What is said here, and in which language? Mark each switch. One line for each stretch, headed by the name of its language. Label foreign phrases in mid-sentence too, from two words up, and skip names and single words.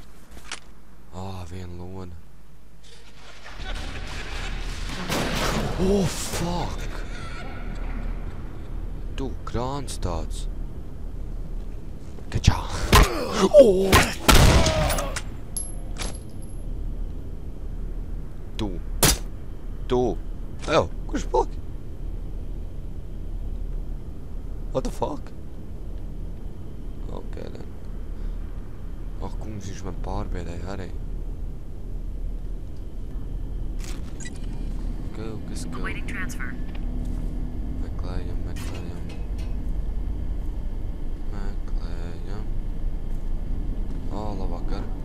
Latvian: Viena loda.
English: Oh, fuck!
Latvian: Tu, krāns tāds. Kačā! Oh! Tu! Ew, kurš paliki?
English: What the fuck? Ok, then.
Latvian: Kungs, viņš man pārbiedēja arī. Kas go? Meklējam. Labvakar.